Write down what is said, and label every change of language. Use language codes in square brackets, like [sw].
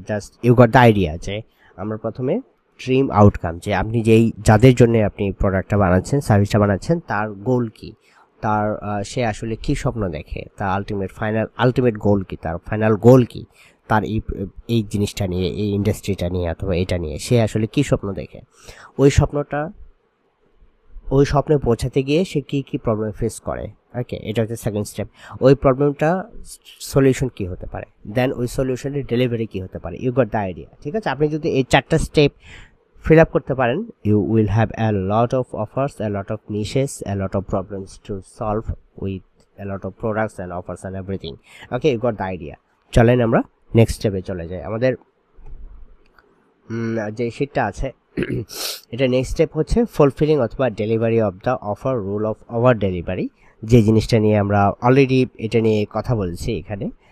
[en] just you got the idea [bn] যে আমরা প্রথমে ড্রিম আউটকাম, যে আপনি যেই যাদের জন্য আপনি প্রোডাক্টটা বানাচ্ছেন, সার্ভিসটা বানাচ্ছেন, তার গোল কি, তার সে আসলে কি স্বপ্ন দেখে, তার আলটিমেট গোল কি, তার ফাইনাল গোল কি, তার এই জিনিসটা নিয়ে, এই ইন্ডাস্ট্রিটা নিয়ে অথবা এটা নিয়ে সে আসলে কি স্বপ্ন দেখে, ওই স্বপ্নে পৌঁছাতে গিয়ে সে কি প্রবলেম ফেস করে। ওকে, এটা হচ্ছে সেকেন্ড স্টেপ। ওই প্রবলেমটা সলিউশন কি হতে পারে, দেন ওই সলিউশনের ডেলিভারি কি হতে পারে, [en] you got the idea, [bn] ঠিক আছে? আপনি যদি এই 4টা স্টেপ [en] fill up করতে পারেন, you will have a lot of offers, a lot of niches, a lot of problems to solve with a lot of products and offers and everything. Okay, you got the idea. [bn] চলেন আমরা next স্টেপে চলে যাই। আমাদের যে শীটটা আছে এটা next step হচ্ছে ফুলফিলিং অথবা delivery of the offer, rule of over delivery, যে জিনিসটা নিয়ে আমরা অলরেডি এটা নিয়ে কথা বলছি এখানে।